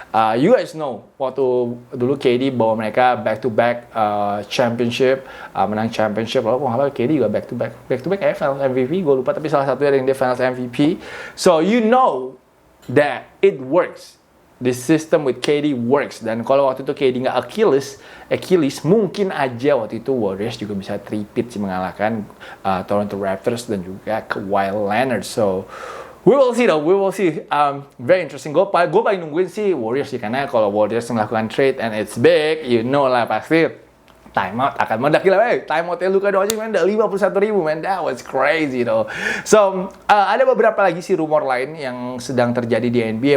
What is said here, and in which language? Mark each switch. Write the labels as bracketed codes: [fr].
[en] You guys know, [id] waktu dulu KD bawa mereka back-to-back championship, menang championship. Lalu kalau KD juga back-to-back Finals MVP, gue lupa, tapi salah satu yang dia Finals MVP. [en] So you know that it works. This system with KD works. [id] Dan kalau waktu itu KD nggak Achilles, mungkin aja waktu itu Warriors juga bisa three-peat sih mengalahkan Toronto Raptors dan juga Kawhi Leonard. [en] So we will see though, we will see. Very interesting. [id] Gue paling nungguin sih Warriors sih, karena kalau Warriors melakukan trade [en] and it's big, you know [id] lah pasti timeout akan meledak. Gila, timeoutnya [en] Luka Doncic man, [id] udah [en] 51.000 man, that was crazy though. [id] So ada beberapa lagi sih rumor lain yang sedang terjadi di NBA.